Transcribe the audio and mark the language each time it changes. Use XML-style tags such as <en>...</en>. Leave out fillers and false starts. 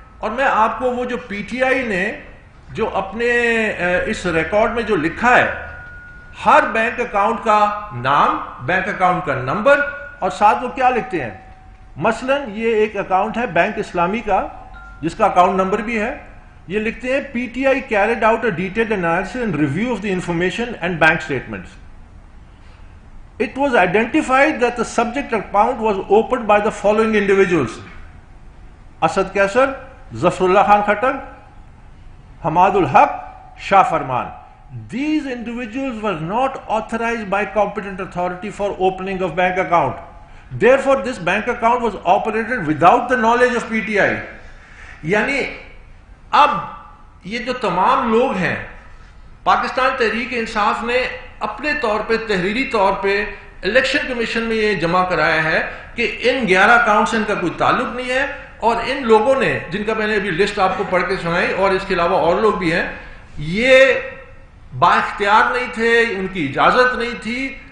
<ur>اور میں آپ کو وہ جو پی ٹی آئی نے جو اپنے اس ریکارڈ میں جو لکھا ہے ہر بینک اکاؤنٹ کا نام, بینک اکاؤنٹ کا نمبر اور ساتھ وہ کیا لکھتے ہیں. مثلا یہ ایک اکاؤنٹ ہے بینک اسلامی کا جس کا اکاؤنٹ نمبر بھی ہے. یہ لکھتے ہیں</ur> <en>P T I carried out a detailed analysis and review of the information and bank statements. It was identified that the subject account was opened by the following individuals: Asad Kaisar, Zafrullah Khan Khattak, Hamad ul Haq, Shah Farman. These individuals were not authorized by competent authority for opening of bank account. Therefore, this bank account was operated without the knowledge of PTI.</en> <ur>یعنی اب یہ جو تمام لوگ ہیں پاکستان تحریک انصاف نے اپنے طور پہ تحریری طور پہ الیکشن کمیشن میں یہ جمع کرایا ہے کہ ان 11 اکاؤنٹ سے ان کا کوئی تعلق نہیں ہے اور ان لوگوں نے جن کا میں نے ابھی لسٹ آپ کو پڑھ کے سنائی اور اس کے علاوہ اور لوگ بھی ہیں یہ با اختیار نہیں تھے, ان کی اجازت نہیں تھی.</ur>